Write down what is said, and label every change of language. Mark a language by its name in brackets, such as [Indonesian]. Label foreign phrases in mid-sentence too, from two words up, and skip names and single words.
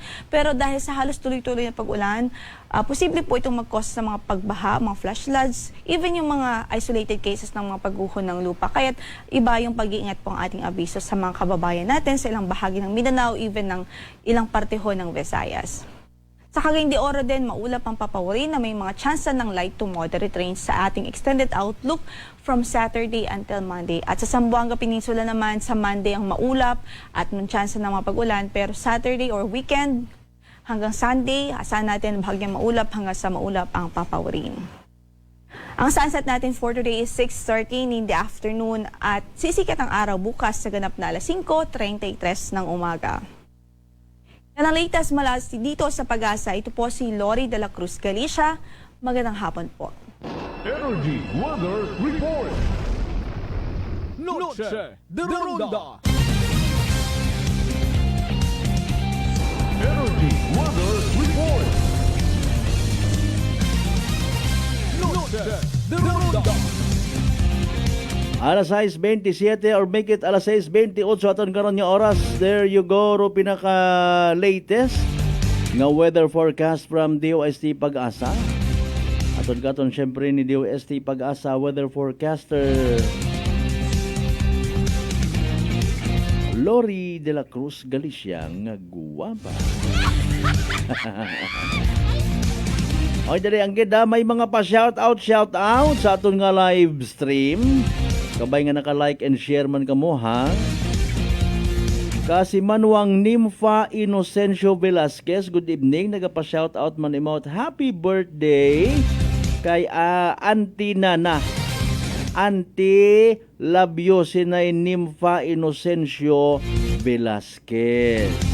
[Filipino] Pero dahil sa halos tuloy-tuloy na pag-ulan, posible po itong mag-cause sa mga pagbaha, mga [English] flash floods, [Filipino] even yung mga [English] isolated cases [Filipino] ng mga pagguho ng lupa. Kaya't iba yung pag-iingat po ang ating abiso sa mga kababayan natin sa ilang bahagi ng Mindanao, even ng ilang parte ho ng Visayas. Sa Cagayan de Oro din, maulap ang papaurin na may mga tsansa ng [English] light to moderate rains [Filipino] sa ating [English] extended outlook from Saturday until Monday. [Filipino] At sa Zamboanga Peninsula naman, sa Monday ang maulap at may tsansa ng mga pag-ulan. Pero [English] Saturday or weekend [Filipino] hanggang Sunday, asahan natin bahagyang maulap hanggang sa maulap ang papaurin. Ang sunset natin [English] for today is 6:13 in the afternoon [Filipino] at sisikat ang araw bukas sa ganap na alas 5:33 ng umaga. Yan ang latest mula dito sa Pag-asa. Ito po si Lori de la Cruz Galicia. Magandang hapon po. Energy Weather Report. Noche de Ronda. Energy Weather Report. Noche de Ronda. [Hiligaynon] Alas 6:27 [English] or make it [Hiligaynon] alas 6:28 aton karon nga oras. [English] There you go, [Hiligaynon] ro pinaka latest nga [English] weather forecast from DOST Pag-asa. [Hiligaynon] Aton katon syempre ni DOST Pag-asa weather forecaster Lori de la Cruz Galicia nga guwapa. Oy dali ang gid may mga pa shout out sa aton nga live stream. Kabay nga naka- [English] like and share [Hiligaynon] man kamo ha. Kasi Manuang Nympha Inocencio Velasquez, [English] good evening. [Hiligaynon] Nagapa-shoutout man imot. [English] Happy birthday [Hiligaynon] kay Auntie Nana. Auntie Labio sinay Nympha Inocencio Velasquez.